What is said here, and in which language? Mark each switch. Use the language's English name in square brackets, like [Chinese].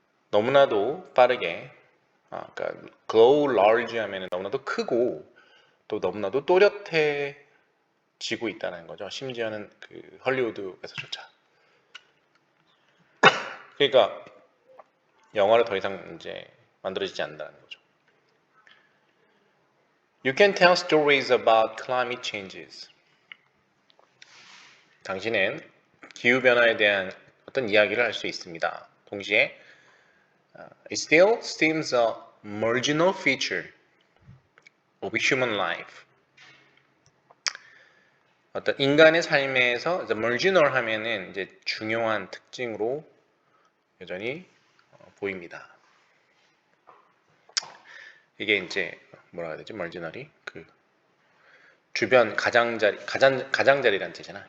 [Korean] 너무나도 빠르게, 그러니까 grow large 하면 너무나도 크고 또 너무나도 또렷해지고 있다는 거죠. 심지어는 그 헐리우드에서조차. 그러니까 영화를 더 이상 이제 만들어지지 않는다는 거죠. [English] You can tell stories about climate changes. [Korean] 당신은 기후변화에 대한 어떤 이야기를 할 수 있습니다. 동시에 [English] it still seems a marginal feature of human life. [Korean] 어떤 인간의 삶에서 marginal 하면은 이제 중요한 특징으로 여전히 보입니다. 이게 이제 뭐라 해야 되지? marginal이 그 주변 가장자리란 뜻이잖아.